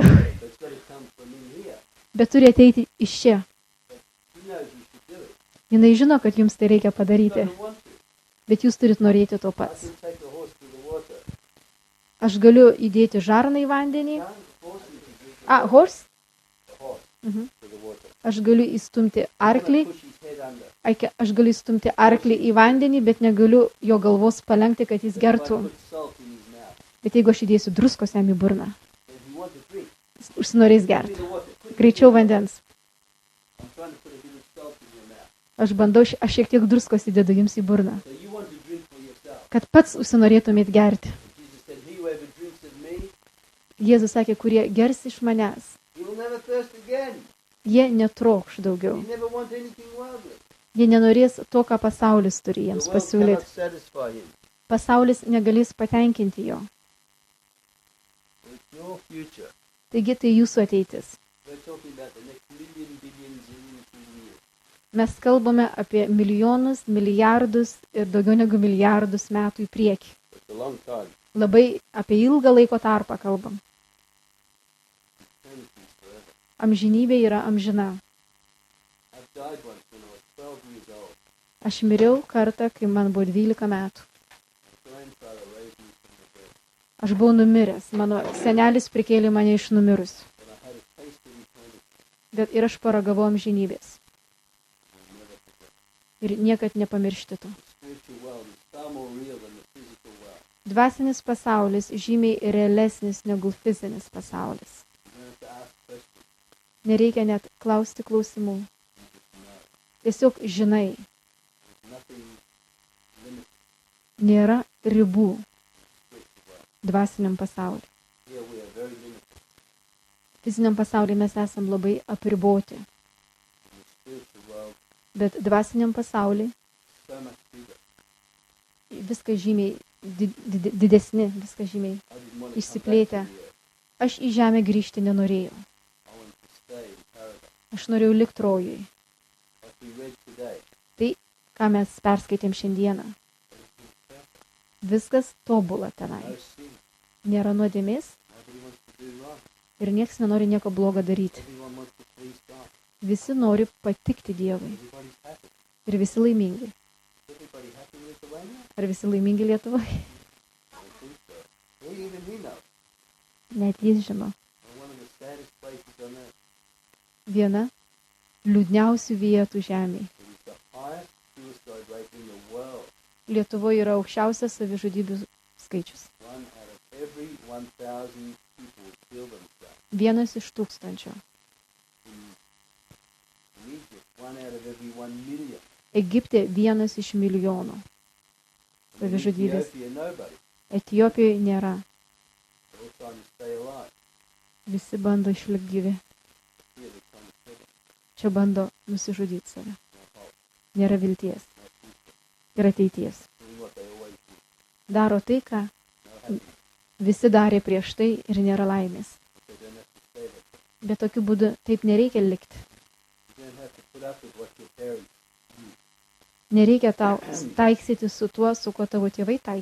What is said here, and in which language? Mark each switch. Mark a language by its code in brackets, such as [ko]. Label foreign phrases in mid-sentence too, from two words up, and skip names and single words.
[en] But it's got to come from in here. [lt] Bet turi ateiti iš čia. [en] He knows you should do it. [lt] Jinai žino, kad jums tai reikia [en] You [lt] padaryti, [en] don't want to. [lt] bet jūs turit norėti to [en] I [lt] pats. [en] can take a horse to the water. [lt] Aš galiu įdėti žarną į vandenį. [en] Can't force you to drink the Horse. horse Mhm. to the water. [lt] Aš galiu įstumti [en] I'm gonna [lt] arklį. [en] push his head under. [lt] Aš galiu įstumti arklį į vandenį, bet negaliu jo galvos palenkti, kad jis [en] If I [lt] gertų. [en] put salt in his mouth, [lt] Bet jeigu aš įdėsiu druskos jam į burną, [en] then he wants to drink. [lt] jis užsinorės [en] Give me [lt] gerti. [en] the water. Quick. [lt] Greičiau vandens. [en] I'm trying to put a bit of salt in your mouth. [lt] Aš bandau, aš šiek tiek druskos įdedu jums į burną, [en] So you want to drink for yourself. [lt] kad pats užsinorėtumėt gerti. [en] Jesus said, he whoever drinks of me, [lt] Jėzus sakė, kurie gers iš manęs, [en] he will never thirst again. [lt] jie netrokš daugiau. [en] He never wants anything worldly. [lt] Jie nenorės to, ką pasaulis turi [en] The [lt] jiems [en] world [lt] pasiūlyti. [en] cannot satisfy him. [lt] Pasaulis negalės patenkinti jo. [en] It's your future. [lt] Taigi tai jūsų ateitis. [en] We're talking about the next million, billion, zillion, trillion years. [lt] Mes kalbame apie milijonus, milijardus ir daugiau negu milijardus metų į priekį. [en] It's a long time. [lt] Labai apie ilgą laiko tarpą kalbam. [en] Eternity is forever. [lt] Amžinybė yra amžina. [en] I died once when I was 12 years old. [lt] Aš miriau kartą, kai man buvo 12 metų. [en] My grandfather raised me from the dead. [lt] Aš buvau numiręs. Mano senelis prikėlė mane iš numirusių. [en] But I had a taste of eternity. [lt] Bet ir aš paragavau amžinybės. [en] I'll never forget. [lt] Ir niekad nepamiršti to. [en] The spiritual world is far more real than the physical world. [lt] Dvasinis pasaulis žymiai realesnis negu fizinis pasaulis. [en] You don't have to ask questions. [lt] Nereikia net klausti klausimų. [en] You just know. [lt] Tiesiog žinai, [en] There's nothing limited [lt] nėra ribų [en] in the spiritual world. [lt] dvasiniam pasauliu. [en] Here we are very limited. [lt] Fiziniam pasauliu mes esam labai apriboti, [en] In the spiritual world, [lt] bet dvasiniam pasauliu [en] so much bigger. [lt] viskas žymiai didesni, viskas žymiai. [en] I didn't want to come back to [lt] Išsiplėtę. [en] the earth. [lt] Aš į žemę grįžti nenorėjau. [en] I wanted to stay in paradise. [lt] Aš norėjau likti rojui. [en] Like we read today, [lt] Ką mes perskaitėm šiandieną. [en] everything's perfect. [lt] Viskas tobula tenai. [en] No sin. [lt] Nėra nuodėmės [en] Nobody wants to do wrong. [lt] ir nieks nenori nieko blogo daryti. [en] Everyone wants to please God. [lt] Visi nori patikti Dievui. [en] Everybody's happy. [lt] Ir visi laimingi. [en] Is everybody happy in Lithuania? [lt] Ar visi laimingi Lietuvoje? [en] I don't think so. Well, even he knows. [lt] Net jis žino. [en] We're one of the saddest places on earth. [lt] Viena liūdniausių vietų žemėje. [en] It is the highest suicide rate in the world. [lt] Lietuvoje yra aukščiausias savižudybių skaičius. [en] 1 out of every 1,000 people kill themselves. [lt] 1 iš 1000. [en] In Egypt, 1 out of every 1 million. [lt] Egipte 1 iš milijono. [en] In [lt] Savižudybės. [en] Ethiopia, nobody. [lt] Etijopijoje nėra. [en] They're all trying to stay alive. [lt] Visi bando išlikti gyvi. [en] Here they're trying to kill them. [lt] Čia bando nusižudyti save. [en] No hope, [lt] Nėra vilties [en] no future. [lt] ir ateities. [en] Doing what they always do. [lt] Daro tai, ką [en] No happiness. [lt] visi darė prieš tai ir nėra laimės. [en] But they don't have to stay there. [lt] Bet tokiu būdu taip nereikia likti. [en] You don't have to put up with what your parents. [lt] Nereikia tau taiksyti su tuo, su kuo tavo tėvai